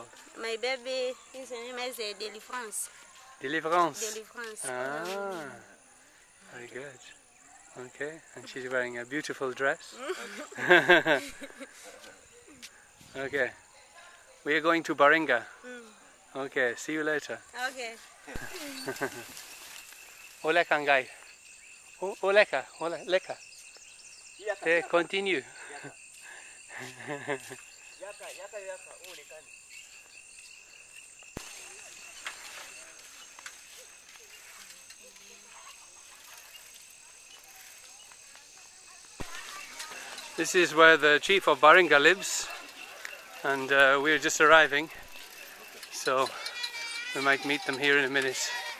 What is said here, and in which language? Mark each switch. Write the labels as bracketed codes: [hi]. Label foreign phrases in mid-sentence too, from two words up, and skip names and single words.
[en] My baby, his name is Delivrance. Delivrance? Delivrance. Ah, very good. Okay, and she's wearing a beautiful dress. Okay, we are going to Baringa. Okay, see you later. Okay. Ole kangai. Oleka, leka. Okay, continue. This is where the chief of Baringa lives, and we're just arriving, so we might meet them here in a minute.